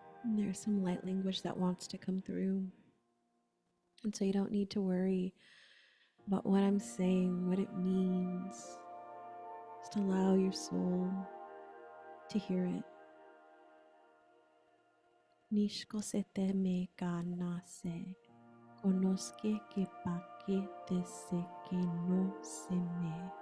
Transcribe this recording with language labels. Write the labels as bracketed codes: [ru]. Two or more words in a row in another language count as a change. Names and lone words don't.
[en] And there's some light language that wants to come through. And so you don't need to worry about what I'm saying, what it means. Just allow your soul to hear it. Nishko se te me ka nase, konoske ke pake te se ke no se me.